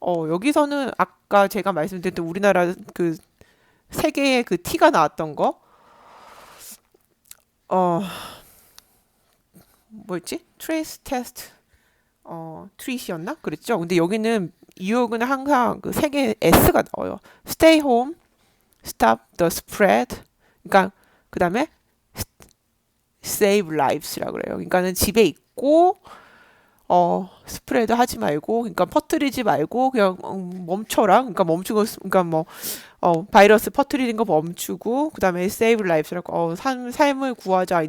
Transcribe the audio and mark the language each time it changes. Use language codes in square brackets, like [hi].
[ko] 여기서는 아까 제가 말씀드렸던 우리나라 세 개의 그 티가 나왔던 거, 어, 뭐였지? 트레이스 테스트, 트릿이었나? 그랬죠? 근데 여기는 뉴욕은 항상 그 세 개의 S가 나와요. [en] Stay home, stop the spread. [ko] 그러니까 그 다음에 [en] save lives [ko] 라 그래요. 그러니까는 집에 있고 스프레드 하지 말고, 그러니까 퍼뜨리지 말고, 그냥 멈춰라. 그러니까 멈추고, 그러니까 뭐, 바이러스 퍼뜨리는 거 멈추고, 그 다음에 [en] save lives [ko] 라고, 삶을 구하자.